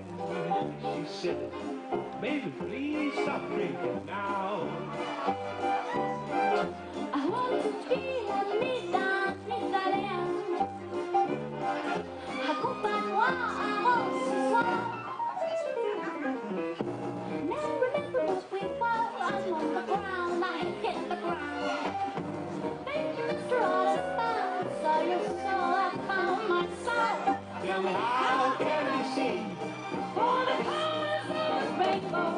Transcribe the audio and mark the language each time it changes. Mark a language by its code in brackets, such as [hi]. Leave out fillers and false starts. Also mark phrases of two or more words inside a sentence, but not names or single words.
[en] She said, baby, please stop drinking now. I want to feel [it] la vita [fr] en italien. Accompagne-moi à ce soir. [en] Now remember what we were. I'm on the ground, I hit the ground. Thank you, Mr. Honest. Saw your soul, I found my soul. Tell me, how can I see For the colors of the rainbow.